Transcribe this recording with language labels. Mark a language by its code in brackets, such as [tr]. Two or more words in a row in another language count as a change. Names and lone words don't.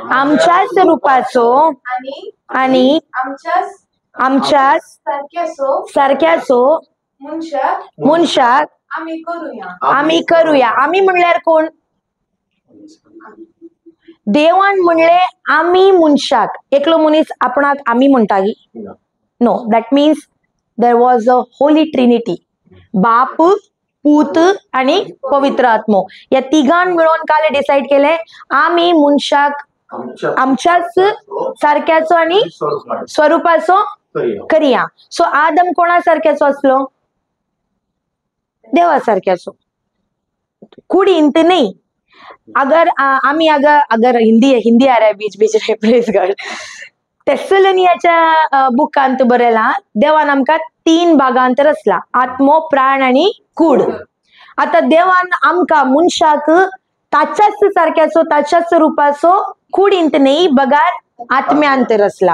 [kok] आणि आमच्याच सारख्याचो मनशाक आम्ही करूया. आम्ही म्हणल्यार कोण? देवान म्हणले आम्ही मनशाक. एकलो मनीस आपणाक आम्ही म्हणटा की? [en] No, that means there was a holy trinity. [kok] बाप, पूत आणि पवित्र आत्मो या तिघांन मिळून काले डिसाइड केले आम्ही मनशाक आमच्याच सारख्याचो आणि स्वरूपाचो करिया. सो आदम कोणा सारख्याचो असलो? देवा सारख्याचो. कुडींत नाही. [hi] अगर आम्ही अगर हिंदी आ रहा है बीच बीच में, [en] Praise God. [kok] तेसलोनियाच्या बुकांत बरयला देवान आमकां 3 भागांत रचला. आत्मो, प्राण आणि कूड. आता देवान आमकां मनशाक ताच्याच सारख्याचो, ताच्याच रूपाचो कुडींत न्ही बगार आत्म्यांत रसला.